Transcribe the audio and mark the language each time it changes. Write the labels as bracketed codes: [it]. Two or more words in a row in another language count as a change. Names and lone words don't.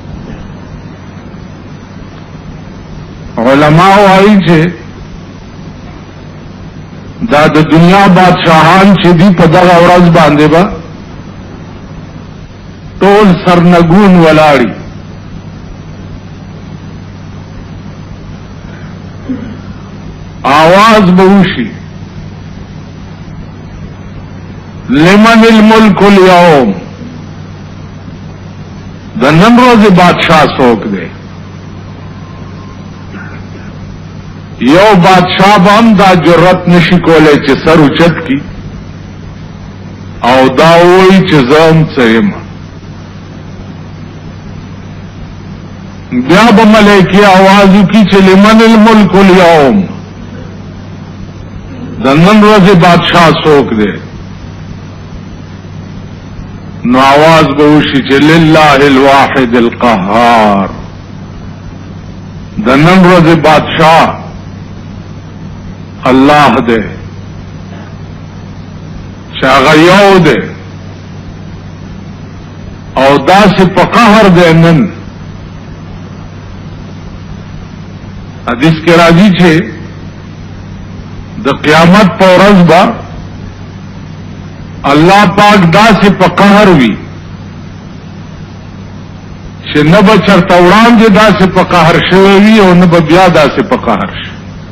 [ps] علماء وايي چې دا د دنیا بادشاہان چې دی په دغه ورځ باندې با ټول سرنګون ولاړی. آواز بوشي [ar] لمن الملك اليوم، [ps] د نن ورځې بادشاہ څوک دی؟ یو بادشاہ بام دا جرأت نشي کولای چې سر اوچت کی او دا وایي چې زم څیم. بیا به ملائکه आवाज وکړي چې [ar] لمن الملك اليوم، [ps] د نن ورځې بادشاہ څوک دی؟ نو आवाज به وشي چې [ar] لله الواحد القهار، [ps] د نن ورځې بادشاہ الله دے چې هغه یو دی او داسې په قهر دی. نن حدیث کې راځي چې د قیامت په ورځ به الله پاک داسې په قهر وي چې نه به چرته وړاندې داسې په قهر شوی وي او نه به بیا داسې په قهر شي.